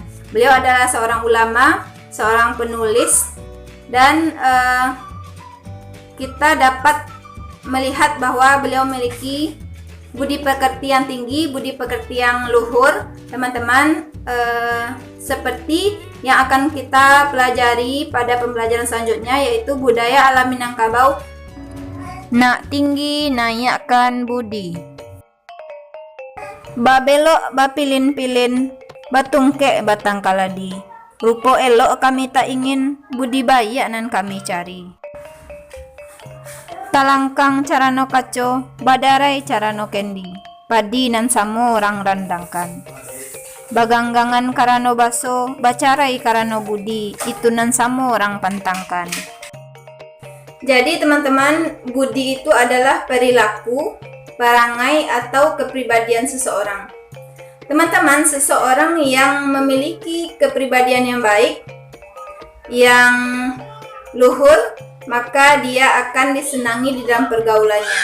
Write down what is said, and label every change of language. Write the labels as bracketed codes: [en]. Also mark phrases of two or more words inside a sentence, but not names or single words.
[id] Beliau adalah seorang ulama, seorang penulis, dan kita dapat melihat bahwa beliau memiliki budi pekerti yang tinggi, budi pekerti yang luhur teman-teman, seperti yang akan kita pelajari pada pembelajaran selanjutnya, yaitu budaya alam Minangkabau [min] Nak tinggi naikkan budi. Babelok bapilin-pilin, batungkek batang kaladi. Rupo elok kami tak ingin, budi baik nan kami cari. Talangkang carano kaco, badarai carano kendi. Padi nan samo orang randangkan. Baganggangan karano baso, bacarai karano budi, itu nan samo orang pantangkan. [id] Jadi teman-teman, budi itu adalah perilaku, perangai atau kepribadian seseorang. Teman-teman, seseorang yang memiliki kepribadian yang baik, yang luhur, maka dia akan disenangi di dalam pergaulannya.